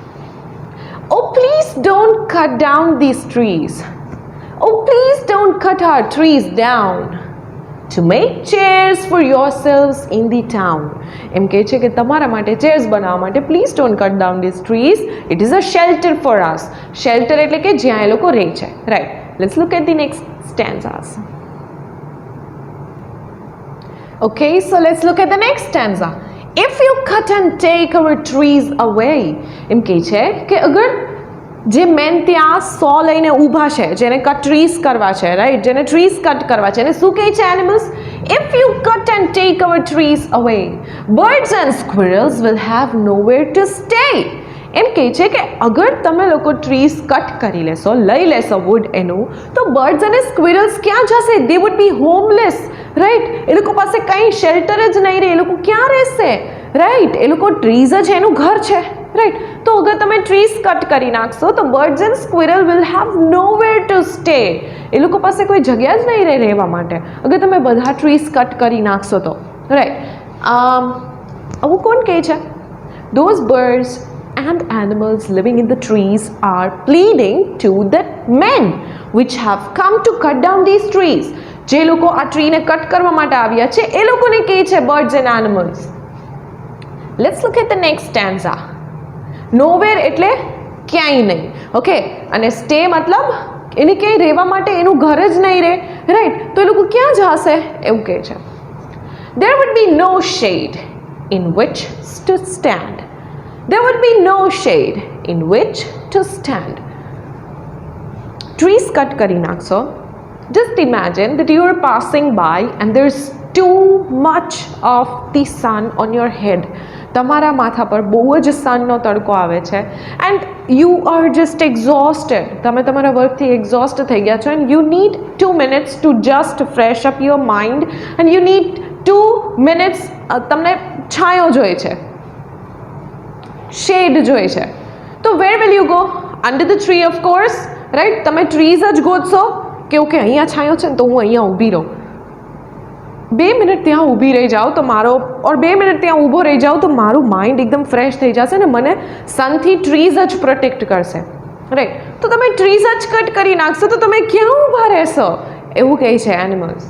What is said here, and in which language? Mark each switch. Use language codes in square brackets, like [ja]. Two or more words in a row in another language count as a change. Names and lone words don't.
[en] Oh, please don't cut down these trees. Oh, please don't cut our trees down. To make chairs for yourselves in the town. [gu] એમ કહે છે કે તમારા માટે chairs બનાવવા માટે [en] please don't cut down these trees. It is a shelter for us. [gu] Shelter એટલે કે જ્યાં એ લોકો રહે છે, right? [en] Let's look at the next stanzas. Okay, so let's look at the next stanza. If you cut and take our trees away, [gu] એમ કહે છે કે અગર જે મેન ત્યાં સો લઈને ઊભા છે, જેને [en] cut trees [gu] કરવા છે, રાઈટ, જેને [en] trees cut [gu] કરવા છે, એને શું કહે છે એનિમલ્સ? [en] If you cut and take our trees away, birds and squirrels will have nowhere to stay. [gu] એમ કહે છે કે અગર તમે લોકો [en] trees cut [gu] કરી લેશો, લઈ લેશો વુડ એનું, તો બર્ડ્સ અને સ્ક્વિરલ્સ ક્યાં જશે? [en] They would be homeless, right? [gu] એ લોકો પાસે કંઈ શેલ્ટર જ નહીં રહે, એ લોકો ક્યાં રહેશે, રાઈટ? એ લોકો ટ્રીઝ જ એનું ઘર છે, રાઈટ? તો અગર તમે [en] trees cut [gu] કરી નાખશો તો [en] birds and squirrel will have nowhere to stay. [gu] એ લોકો પાસે કોઈ જગ્યા જ નહીં રહે રહેવા માટે અગર તમે બધા [en] trees cut [gu] કરી નાખશો તો, રાઈટ? આવું કોણ કહે છે? [en] Those birds and animals living in the trees are pleading to the men which have come to cut down these trees. [gu] જે લોકો આ ટ્રીને કટ કરવા માટે આવ્યા છે એ લોકોને કહે છે [en] birds and animals. Let's look at the next stanza. [gu] Nowhere એટલે ક્યાંય નહીં, ઓકે, અને સ્ટે મતલબ એને ક્યાંય રહેવા માટે એનું ઘર જ નહીં રહે, રાઈટ? તો એ લોકો ક્યાં જશે એવું કહે છે. [en] There would be no shade in which to stand. There would be no shade in which to stand. Trees cut [gu] કરી નાખશો. [en] Just imagine that you are passing by and there's too much of the sun on your head. [gu] તમારા માથા પર બહુ જ સનનો તડકો આવે છે [en] and you are just exhausted. [gu] તમે તમારા વર્કથી એક્ઝોસ્ટ થઈ ગયા છો [en] and you need 2 minutes to just fresh up your mind and you need 2 minutes [gu] તમને છાંયો જોઈએ છે, શેડ જોઈએ છે. [en] તો where will you go? Under the tree of course, right? [gu] તમે ટ્રીઝ જ ગોતશો કે ઓકે અહીંયા છાંયો છે ને તો હું અહીંયા ઊભી રહું. 2 મિનિટ ત્યાં ઊભી રહી જાઓ તો મારો, ઓર 2 મિનિટ ત્યાં ઊભો રહી જાઓ તો મારું માઇન્ડ એકદમ ફ્રેશ થઈ જશે ને મને સનથી ટ્રીઝ જ પ્રોટેક્ટ કરશે, રાઈટ, તો તમે ટ્રીઝ જ કટ કરી નાખશો તો તમે ક્યાં ઊભા રહેશો એવું કહે છે એનિમલ્સ.